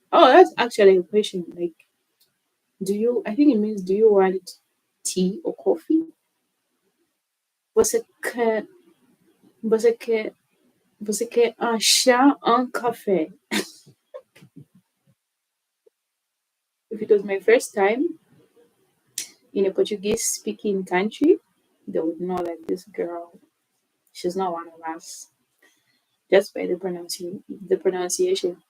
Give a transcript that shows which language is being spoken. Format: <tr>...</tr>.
<en>Oh, that's actually a question. Like, do you? I think it means do you want tea or coffee?</en> <pt>Você quer, você quer, você quer chá, café?</pt> <en>If it was my first time in a Portuguese speaking country, they would know that this girl, she's not one of us. Just by the pronunciation.</en>